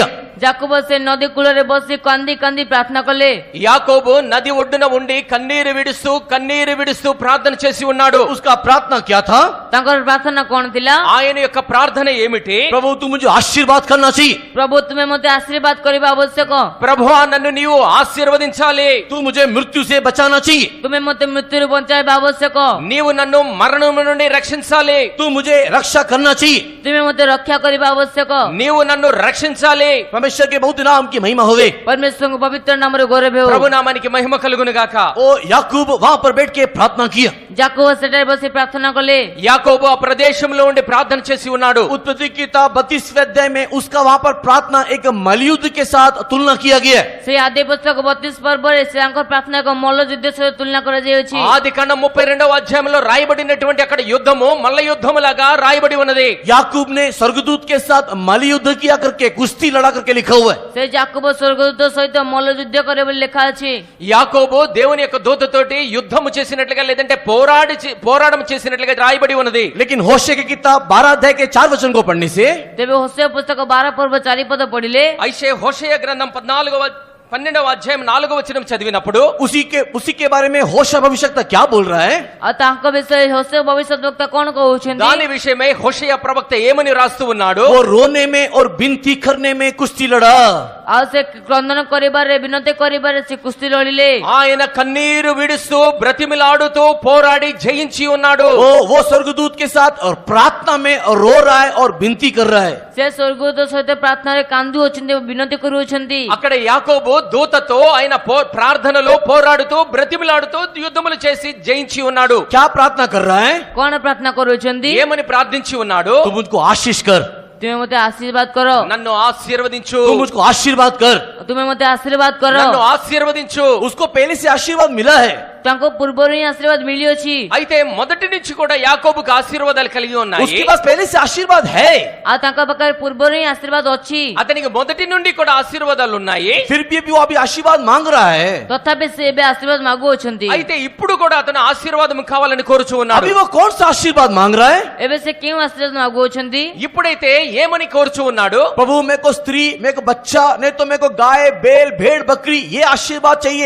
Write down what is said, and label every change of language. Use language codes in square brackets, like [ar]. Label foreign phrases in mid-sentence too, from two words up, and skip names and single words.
[or] ଯାକୁବ ସେ ନଦୀ କୂଳରେ ବସି କାନ୍ଦି କାନ୍ଦି ପ୍ରାର୍ଥନା କଲେ। [te] యాకోబు నది ఒడ్డున ఉండి కన్నీరు విడుస్తూ ప్రార్థన చేసి ఉన్నాడు। [hi] उसका प्रार्थना क्या था? [or] ତାଙ୍କର ପ୍ରାର୍ଥନା କଣ ଥିଲା? [te] ఆయన యొక్క ప్రార్థన ఏమిటి? [hi] प्रभु तू मुझे आशीर्वाद करना चाहिए। [or] ପ୍ରଭୁ ତୁମେ ମୋତେ ଆଶୀର୍ବାଦ କରିବା ଆବଶ୍ୟକ। [te] ప్రభువా నన్ను నీవు ఆశీర్వదించాలి। [hi] तू मुझे मृत्यु से बचाना चाहिए। [or] ତୁମେ ମୋତେ ମୃତ୍ୟୁରୁ ବଞ୍ଚାଇବା ଆବଶ୍ୟକ। [te] నీవు నన్ను మరణము నుండి రక్షించాలి। [hi] तू मुझे रक्षा करना चाहिए। [or] ତୁମେ ମୋତେ ରକ୍ଷା କରିବା ଆବଶ୍ୟକ। [te] నీవు నన్ను రక్షించాలి। [hi] परमेश्वर के बहुत नाम की महिमा होवे। [or] परमेश्वरଙ୍କ ପବିତ୍ର ନାମର ଗୌରବ ହେଉ। [te] ప్రభు నామానికి మహిమ కలుగును గాక। [hi] ओ याकूब वहां पर बैठ के प्रार्थना किया। [or] ଯାକୁବ ସେଠାରେ ବସି ପ୍ରାର୍ଥନା କଲେ। [te] యాకోబు ఆ ప్రదేశంలో ఉండి ప్రార్థన చేసి ఉన్నాడు। [hi] उत्पत्ति की किताब 32वें अध्याय में उसका वहां पर प्रार्थना एक मलयुद्ध के साथ तुलना किया गया है। [or] ସେ ଆଦି ପୁସ୍ତକ 32 ପର୍ବରେ ସେ ତାଙ୍କର ପ୍ରାର୍ଥନା ଏକ ମଲ୍ଲଯୁଦ୍ଧ ସହିତ ତୁଳନା କରାଯାଇଅଛି। [te] ఆదికాండం 32వ అధ్యాయంలో రాయబడినటువంటి అక్కడ యుద్ధము మల్ల యుద్ధములాగా రాయబడి ఉన్నది। [hi] याकूब ने स्वर्गदूत के साथ मलयुद्ध किया करके कुश्ती लड़ा करके लिखा हुआ है। [or] ସେ ଯାକୁବ ସ୍ୱର୍ଗଦୂତ ସହିତ ମଲ୍ଲଯୁଦ୍ଧ କରେ ବୋଲି ଲେଖା ଅଛି। [te] యాకోబు దేవుని యొక్క దూతతోటి యుద్ధము చేసినట్లుగా లేదంటే పోరాటం చేసినట్లుగా రాయబడి ఉన్నది. [hi] लेकिन होशे की किताब 12 अध्याय के 4 वचन को पढ़ने से [or] ତେବେ ହୋସେୟା ପୁସ୍ତକ 12 ପର୍ବ 4 ପଦ ପଢିଲେ [te] అయితే హోషేయ గ్రంథం 12వ అధ్యాయం 4వ వచనం చదివినప్పుడు [hi] उसी के बारे में होशा भविष्यवक्ता क्या बोल रहा है? [or] ଆଉ ତାଙ୍କ ବିଷୟରେ ହୋସେୟା ଭବିଷ୍ୟଦ୍ବକ୍ତା କଣ କହୁଛନ୍ତି? [te] దాని విషయమై హోషేయ ప్రవక్త ఏమని రాస్తూ ఉన్నాడు? [hi] वो रोने में और विनती करने में कुश्ती लड़ा. [or] ଆଉ ସେ କ୍ରନ୍ଦନ କରିବାରେ ବିନତି କରିବାରେ ସେ କୁସ୍ତି ଲଢିଲେ. [te] ఆయన కన్నీరు విడుస్తూ బ్రతిమిలాడుతూ పోరాడి జయించి ఉన్నాడు. [hi] वो स्वर्गदूत के साथ और प्रार्थना में और रो रहा है और विनती कर रहा है. [or] ସେ ସ୍ୱର୍ଗଦୂତ ସହିତ ପ୍ରାର୍ଥନାରେ କାନ୍ଦୁ ଅଛନ୍ତି ବିନତି କରୁଅଛନ୍ତି. [te] అక్కడ యాకోబు దూతతో ఆయన ప్రార్థనలో పోరాడుతూ బ్రతిమిలాడుతూ యుద్ధములు చేసి జయించి ఉన్నాడు. [hi] क्या प्रार्थना कर रहा है? [or] କଣ ପ୍ରାର୍ଥନା କରୁଅଛନ୍ତି? [te] ఏమని ప్రార్థించి ఉన్నాడు? [hi] तुम मुझको आशीष कर, [or] ତୁମେ ମତେ ଆଶୀର୍ବାଦ କର, [te] నన్ను ఆశీర్వదించు, [hi] तुम मुझको आशीर्वाद कर. [or] ତୁମେ ମତେ ଆଶୀର୍ବାଦ କର. [te] నన్ను ఆశీర్వదించు. [hi] उसको पहले से आशीर्वाद मिला है. [or] ତାଙ୍କ ପୂର୍ବରୁ ହିଁ ଆଶୀର୍ବାଦ ମିଳିଅଛି. [te] అయితే మొదటి నుంచి కూడా యాకోబుకు ఆశీర్వాదాలు కలిగి ఉన్నాయి. [hi] उसके पास पहले से आशीर्वाद है. [or] ଆଉ ତାଙ୍କ ପାଖରେ ପୂର୍ବରୁ ହିଁ ଆଶୀର୍ବାଦ ଅଛି. [te] అతనికి మొదటి నుండి కూడా ఆశీర్వాదాలు ఉన్నాయి. [hi] फिर भी वो अभी आशीर्वाद मांग रहा है. [or] ତଥାପି ସେ ଏବେ ଆଶୀର୍ବାଦ ମାଗୁଅଛନ୍ତି. [te] అయితే ఇప్పుడు కూడా అతను ఆశీర్వాదం కావాలని కోరుచు ఉన్నాడు. [hi] अभी वो कौन सा आशीर्वाद मांग रहा है? [or] ଏବେ ସେ କେଉଁ ଆଶୀର୍ବାଦ ମାଗୁଅଛନ୍ତି? [te] ఇప్పుడైతే ఏమని కోరుచు ఉన్నాడు? [hi] प्रभु मेरे को स्त्री, मेरे को बच्चा, नहीं तो मेरे को गाय, बेल, भेड़, बकरी, ये आशीर्वाद चाहिए.